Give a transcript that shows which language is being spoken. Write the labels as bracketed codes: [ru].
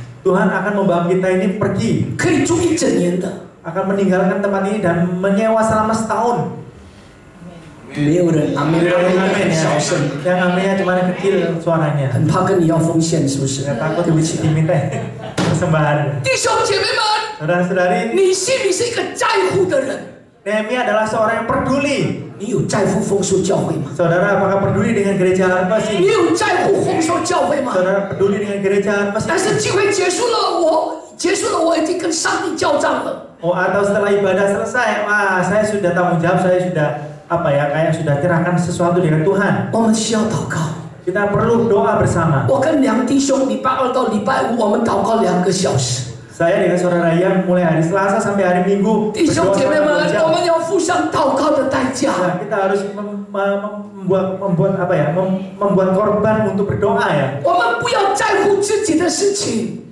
[id] Tuhan akan membawa kita ini pergi, [zh] 可以住1整年的。 [id] akan meninggalkan tempat ini dan menyewa selama setahun. [zh] 没有人阿门， [id] Amin [zh] 小 [id] ya. [zh] 声， [id] Yang aminnya cuma kecil suaranya. [zh] 很怕跟你要奉献，是不是？ [id] Saya takut diminta persembahan. [zh] 弟兄姐妹们， [id] Saudara-saudari, [zh] 你心里是一个在乎的人， [id] Nehemia adalah seorang yang peduli. [zh] 你有在乎丰收教会吗？ [id] Saudara, apakah peduli dengan gereja Harvest [zh] 你 [id] ini? [zh] 有在乎丰收教会吗？ [id] Saudara peduli dengan gereja Harvest [zh] 但 [id] ini? [zh] 是聚会结束了，我已经跟上帝交账了。 [id] Oh, atau setelah ibadah selesai, wah, saya sudah tanggung jawab, saya sudah kayak sudah serahkan sesuatu dengan Tuhan. [zh] 我们需要祷告。 [id] Kita perlu doa bersama. [zh] 我跟梁弟兄礼拜2到礼拜5，我们祷告2个小时。 [id] Saya dengan saudara Yang mulai hari Selasa sampai hari Minggu [zh] 弟兄 [id] berdoa [zh] 姐妹们， [id] selama 2 jam. [zh] 我们要付上祷告的代价。 [id] Nah, kita harus membuat korban untuk berdoa ya. [zh] 我们不要在乎自己的事情，